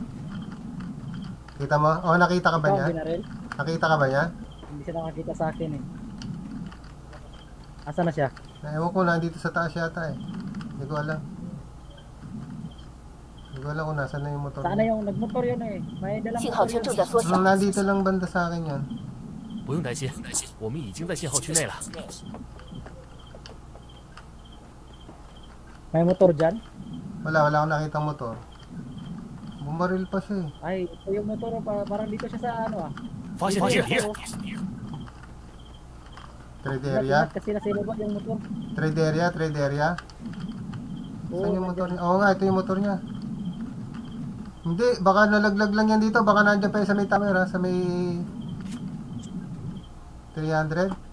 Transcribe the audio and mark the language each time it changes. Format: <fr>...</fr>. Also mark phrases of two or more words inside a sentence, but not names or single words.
<tl>Kita mo? Nakita ka ba niya? Nakita ka ba niya? Hindi siya nakakita sa akin eh. Asa na siya? Ewan ko, nandito sa taas yata eh. Hindi ko alam. Hindi ko alam kung nasa na yung motor. Saan na yung nagmotor yun eh? May dalang motor. Nandito lang banda sa akin yan.</tl> <zh>不用担心，我们已经在信号区内了。</zh> <tl>May motor dyan? Wala akong nakitang motor. Bumaril pa siya eh. Ay, ito yung motor parang dito siya sa ano ah.</tl> <zh>发现敌人，</zh> <en>Trade area?</en> <tl>Kasi nasa ibaba yung motor.</tl> <en>Trade area?</en> <tl>Saan yung motor niya? Oo nga, ito yung motor niya. Hindi, baka nalaglag lang yan dito. Baka nandiyan pa yung sa may tower ha, sa may 300.</tl>